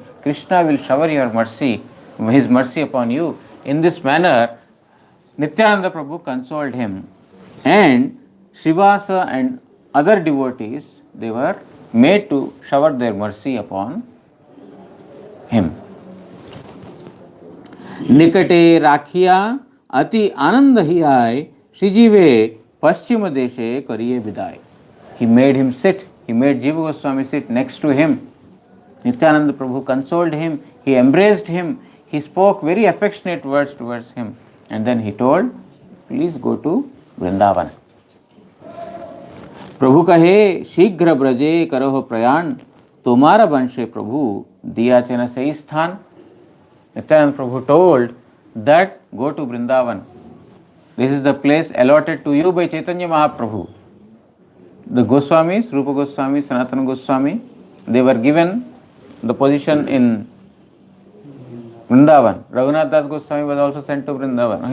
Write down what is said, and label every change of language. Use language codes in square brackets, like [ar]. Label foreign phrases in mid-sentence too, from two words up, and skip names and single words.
[en] Krishna will shower your mercy, his mercy upon you. In this manner, Nityananda Prabhu consoled him. And Srivasa and other devotees, they were made to shower their mercy upon him. [bn] নিকটে রাখিয়া অতি আনন্দ হিয়ায় শ্রীজীবে পশ্চিম দেশে করিয়ে বিদায়. [en] He made him sit, he made Jiva Goswami sit next to him. Nityananda Prabhu consoled him, he embraced him, he spoke very affectionate words towards him. And then he told, please go to Vrindavan. [bn] প্রভু কহে, শীঘ্র ব্রজে করহ প্রয়াণ, তোমার বংশে প্রভু, দিয়াছেন সেই স্থান. [en] Nityananda Prabhu told that go to Vrindavan. This is the place allotted to you by Chaitanya Mahaprabhu. The Goswamis, Rupa Goswami, Sanatana Goswami, they were given the position in Vrindavan. Raghunath Das Goswami was also sent to Vrindavan.